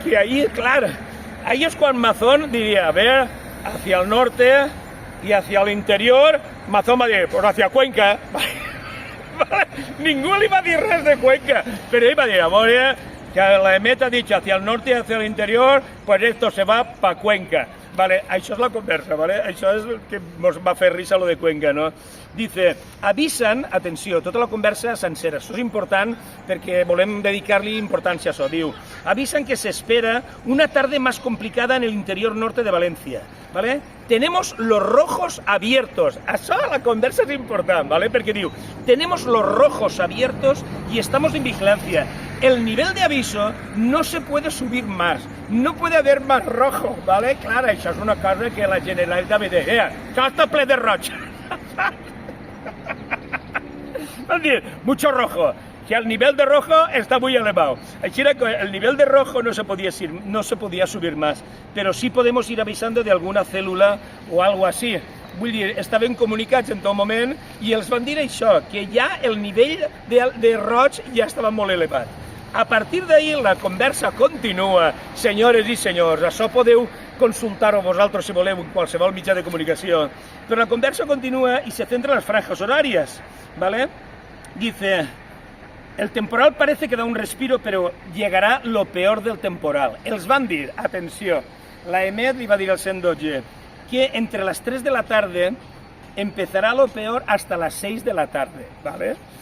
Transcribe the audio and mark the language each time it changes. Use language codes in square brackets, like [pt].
[es] Que ahí, claro, ahí es cuando Amazon diría, a ver, hacia el norte y hacia el interior, Amazon va a decir, pues hacia Cuenca. [ca] ¿Vale? Ningú li va dir res de Cuenca, pero ell va dir, a veure, que la EMET ha dit [es] hacia el norte y hacia el interior, pues esto se va pa Cuenca. [ca] Vale, això és la conversa, ¿vale? Això és el que ens va fer risa lo de Cuenca, ¿no? Dice, avisan, atenció, tota la conversa sencera, això és important perquè volem dedicar-li importància a això, diu, [es] avisan que se espera una tarde más complicada en el interior norte de Valencia, [ca] ¿vale? [es] Tenemos los rojos abiertos, [ca] això la conversa és important, ¿vale? Perquè diu, [es] tenemos los rojos abiertos y estamos en vigilancia. El nivel de aviso no se puede subir más, no puede haber más rojo, ¿vale? [ca] Claro, això és una cosa que la Generalitat va dir, això està ple de roig. Van dir, [es] mucho rojo, que el nivel de rojo está muy elevado. [ca] Així era [es] que el nivel de rojo no se podía subir más, pero sí podemos ir avisando de alguna célula o algo así. [ca] Vull dir, estaven comunicats en tot moment i els van dir això, que ja el nivell de roig ja estava molt elevat. A partir d'ahir la conversa continua, senyores i senyors, això podeu consultar-ho vosaltres si voleu en qualsevol mitjà de comunicació, però la conversa continua i se centra en [es] las franjas horarias, [ca] ¿vale? [es] Dice, el temporal parece que da un respiro, pero llegará lo peor del temporal. [ca] Els van dir, atenció, la EMET li va dir al 112, [es] que entre las 3 de la tarde empezará lo peor hasta las 6 de la tarde, ¿vale?